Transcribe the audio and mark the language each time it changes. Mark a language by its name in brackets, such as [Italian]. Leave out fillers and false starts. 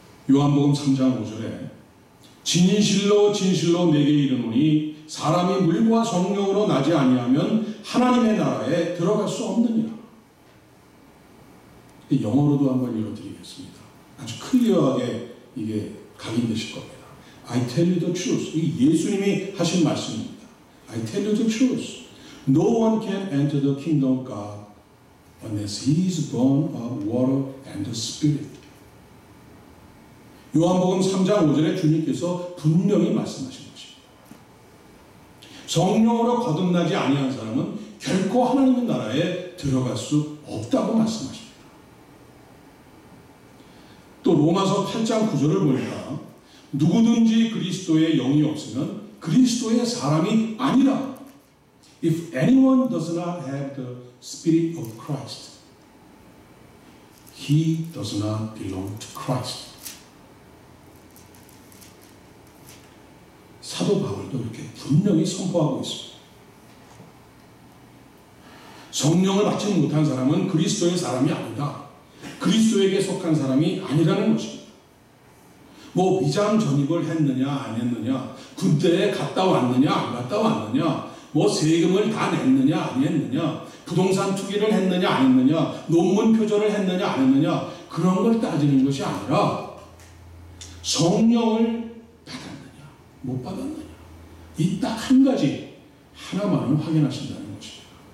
[Korean] 요한복음 3장 5절에 진실로 진실로 내게 이르노니 사람이 물과 성령으로 나지 아니하면 하나님의 나라에 들어갈 수 없느니라. 영어로도 한번 읽어드리겠습니다. 아주 클리어하게 이게 각인되실 겁니다. [English] I tell you the truth. [Korean] 이게 예수님이 하신 말씀입니다. [English] I tell you the truth. No one can enter the kingdom of God unless he is born of water and the Spirit. [Korean] 요한복음 3장 5절에 주님께서 분명히 말씀하신 것입니다. 성령으로 거듭나지 아니한 사람은 결코 하나님의 나라에 들어갈 수 없다고 말씀하십니다. 또 로마서 8장 9절을 보니까 누구든지 그리스도의 영이 없으면 그리스도의 사람이 아니라. [English] If anyone does not have the Spirit of Christ, he does not belong to Christ. [Korean] 사도 바울도 이렇게 분명히 선포하고 있습니다. 성령을 받지 못한 사람은 그리스도의 사람이 아니다. 그리스도에게 속한 사람이 아니라는 것입니다. 뭐 위장 전입을 했느냐 안 했느냐, 군대에 갔다 왔느냐 안 갔다 왔느냐, 뭐 세금을 다 냈느냐 안 했느냐, 부동산 투기를 했느냐 안 했느냐, 논문 표절을 했느냐 안 했느냐, 그런 걸 따지는 것이 아니라 성령을 받았느냐 못 받았느냐, 이 딱 한 가지 하나만을 확인하신다는 것입니다.